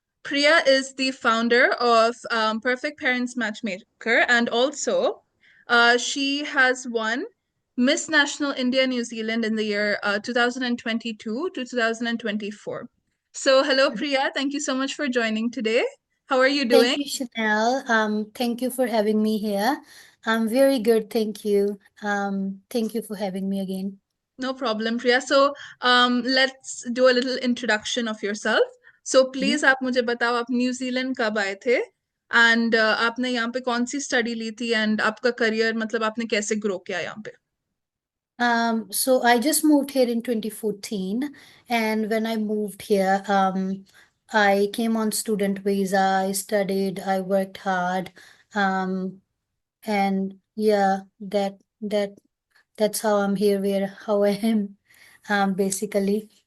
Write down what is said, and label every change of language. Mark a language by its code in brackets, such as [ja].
[en] Priya is the founder of Perfect Parents Matchmaker, and also she has won Miss National India New Zealand in the year 2022 to 2024. So, hello, Priya. Thank you so much for joining today. How are you doing? Thank you, Chanel. Thank you for having me here. I'm very good, thank you. Thank you for having me again. No problem, Priya. So, let's do a little introduction of yourself. So, Mhm. [hi] please आप मुझे बताओ आप New Zealand कब आए थे and आपने यहाँ पे कौन सी स्टडी ली थी एंड आपका करियर मतलब आपने कैसे ग्रो किया यहाँ पे? [en] So I just moved here in 2014, and when I moved here, I came on student visa. I studied, I worked hard, and yeah, that's how I'm here, where how I am, basically.